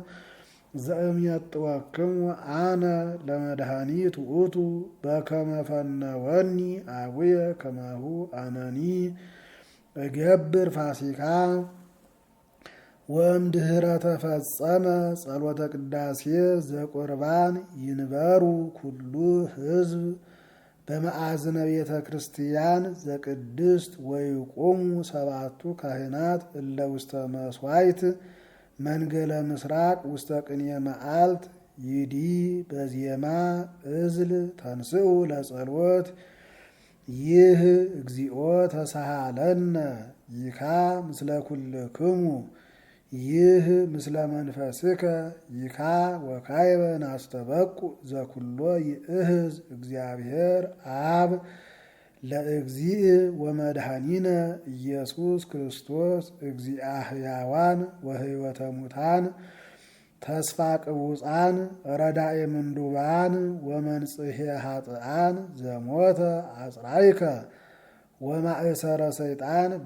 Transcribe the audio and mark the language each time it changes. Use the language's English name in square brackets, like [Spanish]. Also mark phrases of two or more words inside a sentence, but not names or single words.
[Geez] ዘእምየጥወክሙ አነ ለመድኃኒት ውእቱ በከመ ፈነወኒ አቡየ ከማሁ አነኒ እገብር ፋሲካ ወእምድኅረ ተፈጸመ ጸሎተ ቅዳሴ ዘቁርባን ይንበሩ ኩሉ ሕዝብ በመአዝነ ቤተ ክርስቲያን ዘቅድስት ወይቆሙ ሰባቱ ካህናት እለ ውስተ መስዋዕት መንገለ ምስራቅ ውስተ ቅኔ መዓልት ይዲ በዜማ እዝል ተንስኡ ለጸሎት ይህ እግዚኦ ተሳሃለነ ይካ ምስለ ኩልክሙ ይህ ምስለ መንፈስከ ይካ ወካይበ ናስተበቁ ዘኩሎ ይእህዝ እግዚአብሔር አብ ለእግዚእ ወመድኃኒነ ኢየሱስ ክርስቶስ እግዚአ ሕያዋን ወሕይወተ ሙታን ተስፋ ቅቡፃን ረዳኤ ምንዱባን ወመንጽሔ ኃጥኣን ዘሞተ አጽራይከ ወማእሰረ ሰይጣን